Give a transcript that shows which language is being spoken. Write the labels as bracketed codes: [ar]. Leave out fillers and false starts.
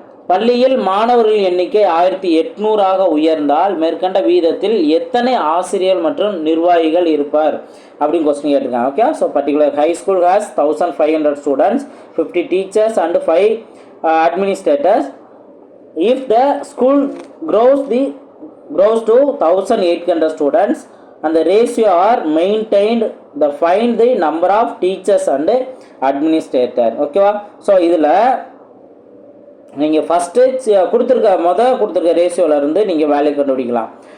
[ta] பள்ளியில் மாணவர்கள் எண்ணிக்கை 1800 உயர்ந்தால் மேற்கண்ட வீதத்தில் எத்தனை ஆசிரியர்கள் மற்றும் நிர்வாகிகள் இருப்பார் அப்படின்னு கொஸ்டின் கேட்டிருக்காங்க. [en] Okay, so particular high school has 1500 students, 50 teachers and 5 administrators. If the school grows to 1800 students and the ratio are maintained, find the number of teachers and administrator. [ta] ஓகேவா? ஸோ இதில் நீங்கள் ஃபஸ்ட்டு கொடுத்துருக்க ரேஷியோவிலேருந்து நீங்கள் value கண்டுபிடிக்கலாம்.